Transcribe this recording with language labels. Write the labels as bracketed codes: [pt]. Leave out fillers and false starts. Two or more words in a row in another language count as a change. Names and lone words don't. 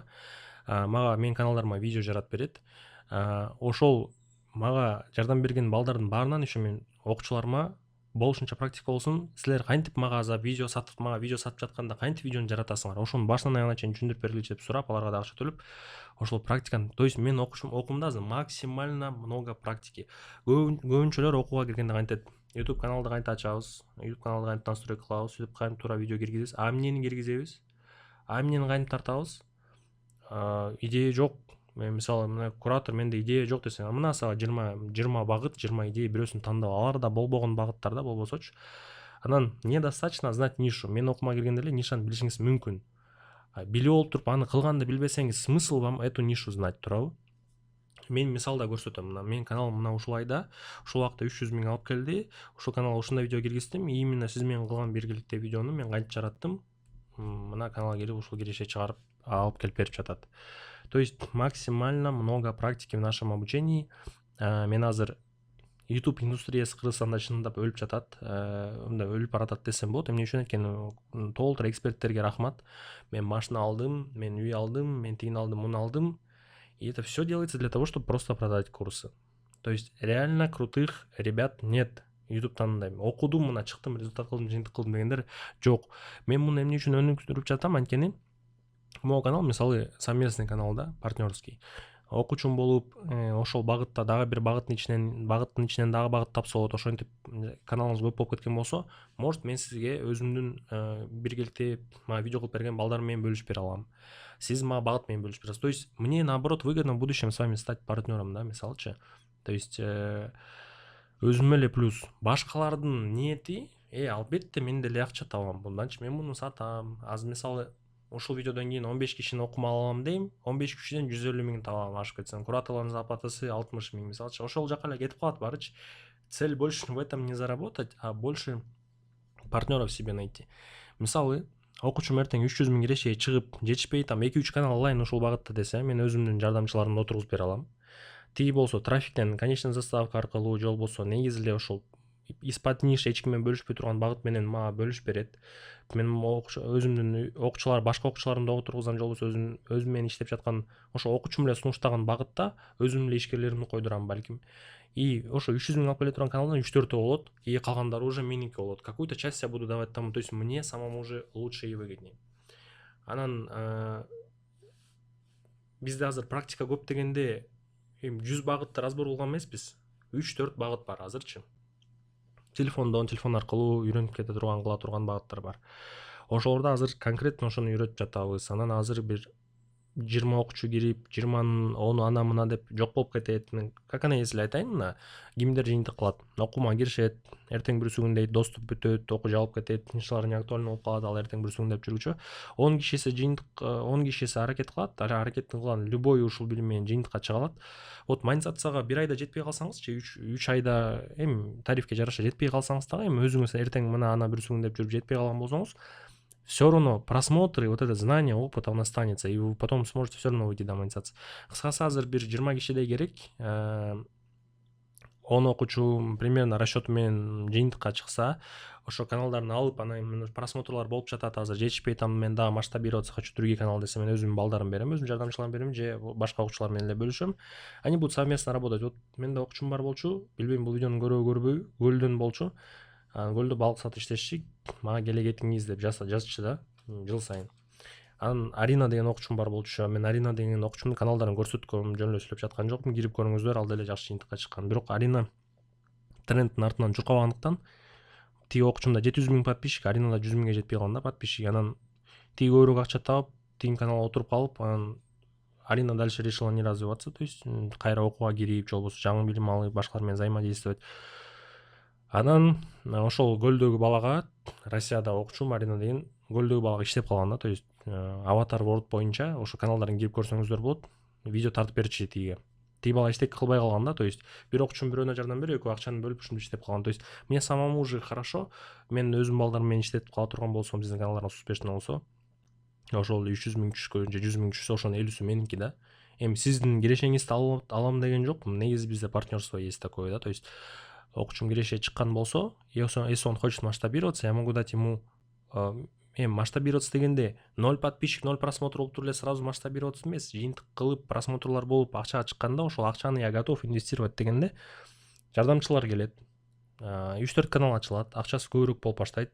[ky] Мага менин каналдарыма видео жаратып берет. Ошол мага жардам берген балдардын баарынан еще мен окуучуларыма болушунча практика болсун, силер кантип мага мага видео сатып жатканда кантип видеону жаратасыңар, ошону башынан аягына чейин түшүндүрүп бергиличи деп сурап, аларга да акча төлөп, ошол практиканы, [ru] то есть [ky] мен окуумда азыр [ru] максимально много практики. [ky] Көбүнчөлөр окууга киргенде кантет? YouTube каналды кантип ачабыз, YouTube каналды кантип настройка кылабыз, YouTube кантип туура видео киргизебиз, эмнени киргизебиз, эмнени кантип тартабыз? Идея жок. Мен мисалы мына куратор менде идея жок десең, мына сага 20 багыт, 20 идея, бирөөсүн тандап, алар да болбогон багыттар да болбосочу. [ru] Анан недостаточно знать нишу. [ky] Мен окууга киргенде эле нишаны билишиңиз мүмкүн. Билип олтуруп аны кылганды билбесеңиз, [ru] смысл вам эту нишу знать, [ky] туурабы? Мен мисалда көрсөтөм. Мына менин каналым мына ушул айда, ушул убакта 300 000 алып келди. Ушул каналга ушундай видео киргиздим. Именно сиз менен кылган биргеликте видеону мен кантип жараттым? Мына каналга кирип ушул киреше чыгарып алып келип берип жатат. [ru] То есть максимально много практики в нашем обучении. [ky] Мен азыр YouTube индустриясы Кыргызстанда чындап өлүп жатат. Мындай өлүп баратат десем болот. Эмне үчүн экени толтур эксперттерге рахмат. Мен машина алдым, мен үй алдым, мен тигин алдым, муну алдым. [ru] И это все делается для того, чтобы просто продать курсы. То есть реально крутых ребят нет. [ky] YouTube'дан мындай окудум, мына чыктым, результат кылдым, жыйынтык кылдым дегендер жок. Мен муну эмне үчүн өнүктүрүп жатам? Анткени могу канал мисалы [ru] совместный канал [ky] да, партнерский. Окуучум болуп, ошол багытта дагы бир багыттын ичинен дагы багыт тапса болот. Ошентип каналыңыз көп болуп кеткен болсо, может мен сизге өзүмдүн биргеликте мага видео кылып берген балдарым менен бөлүшүп бере алам. Сиз мага багыт менен бөлүшүп бересиз. [ru] То есть мне наоборот выгодно в будущем с вами стать партнером, да, мисалчы. То есть [ky] өзүмө эле плюс. Башкалардын ниети Албетте мен деле акча табам бундачы, мен муну сатам. Азыр мисалы ушул видеодон кийин 15 кишини окума алам дейм, 15 кишиден 150 миң табам ашып кетсем. Кураторлордун зарплатасы 60 миң мисалчы. Ошол жака эле кетип калат баарычы. [ru] Цель больше в этом не заработать, а больше партнеров себе найти. [ky] Мисалы окуучум эртең 300 миң кирешеге чыгып жетишпей, там 2-3 канал алайын ушул багытта десе, мен өзүмдүн жардамчыларымды отургузуп бере алам. Тиги болсо трафиктен [ru] конечный заставка [ky] аркылуу, же болбосо негизи эле ошол [ru] из-под ниша [ky] эч ким менен бөлүшпөй турган багыт менен мага бөлүшүп берет. Мен өзүмдүн окуучулар, башка окуучуларымды отургузам, же болбосо өзүм менен иштеп жаткан ошо окуучум эле сунуштаган багытта өзүмдүн эле ишкерлеримди койдурам балким. И ошо 300 миң алып келе турган каналдан 3-4 болот, и калгандары уже меники болот. [ru] Какую-то часть я буду давать тому, то есть мне самому уже лучше и выгоднее. [ky] Анан бизде азыр практика көп дегенде 100 багытты разбор кылган эмеспиз. 3-4 багыт бар азырчы. Телефон аркылуу үйрөнүп кете турган, кыла турган багыттар бар. Ошолордо азыр конкретно ошону үйрөтүп жатабыз. Анан азыр бир 20 окуучу кирип, 20-нын 10-у ана мына деп жок болуп кетет. Мен как ana если айтайын, мына кимдер жыйынтык кылат. Окууга киришет, эртең бүрсү күн дейт, доступ бүтөт, окуу жабылып кетет, тынччылыгы [ru] не актуально [ky] болуп калат, ал эртең бүрсү күн деп жүргүчө 10 кишиси жыйынтык, 10 кишиси аракет кылат, аракеттин кылган любой ушул билим менен жыйынтыкка чыга алат. Вот монетизацияга 1 айда жетпей калсаңызчы, 3 айда эми тарифке жараша жетпей калсаңыз дагы, эми өзүңүз эртең мына ана бүрсү күн деп жүрүп жетпей калган болсоңуз, [ru] все равно просмотры, вот это знание, опыт, он останется, и вы потом сможете все равно выйти до монетизации. [ky] Кыскасы азыр бир 20 кишидей керек, 10 окуучу примерно расчет менен жыйынтыкка чыкса, ошо каналдарын алып, анан просмотрлар болуп жатат, азыр жетишпей, там мен дагы [ru] масштабироваться хочу другие каналы [ky] десе, мен өзүмдүн балдарымды берем, өзүмдүн жардамчыларымды берем, же башка окуучулар менен эле бөлүшөм. [ru] Они будут совместно работать. [ky] Вот менде окуучум бар болчу, билбейм бул видеону көрөбү көрбөйбү, Көлдөн болчу. Көлдө балык сатып иштешчи, мага келе кетиңиз деп жазчу да жыл сайын. Анан Арина деген окуучум бар болчу. Мен Арина деген окуучумдун каналдарын көрсөткөм, жөн эле сүйлөп жаткан жокмун. Кирип көрүңүздөр, ал деле жакшы жыйынтыкка чыккан. Бирок Арина трендтин артынан журкабагандыктан тиги окуучумда 700 миң подписчик, Аринада 100 миңге жетпей калган да подписчик. Анан тиги көбүрөөк акча таап, тиги каналга отуруп калып, анан Арина [ru] дальше решила не развиваться, то есть [ky] кайра окууга кирип, же болбосо жаңы билим алып, башкалар менен взаимодействовать. Анан ошол Көлдөгү балага, Россияда окуучум Арина деген, Көлдөгү балага иштеп калган да, [ru] то есть [ky] Аватар World боюнча ошо каналдарын кирип көрсөңүздөр болот. Видео тартып берчү тиги. Тиги бала эчтеке кылбай калган да, [ru] то есть [ky] бир окуучум бирөөнө жардам берип, экөө акчаны бөлүп ушинтип иштеп калган. [ru] То есть мне самому уже хорошо, [ky] мен өзүмдүн балдарым менен иштетип кала турган болсом, биздин каналдарыбыз успешный болсо, ошол 300 миң түшкөн же 100 миң түшсө, ошонун 50сү меники да. Эми сиздин кирешеңизди алам деген жокмун. Негизи бизде [ru] партнерство есть такое, да, то есть [ky] окуучум киреше чыккан болсо, [ru] если он хочет масштабироваться, я могу дать ему масштабироваться [ky] дегенде 0 подписчик, 0 просмотр болуп туруп эле [ru] сразу масштабироваться [ky] эмес, жыйынтык кылып, просмотрлар болуп, акчага чыкканда, ошол акчаны [ru] я готов инвестировать [ky] дегенде жардамчылар келет. 3-4 канал ачылат, акчасы көбүрөөк болуп баштайт.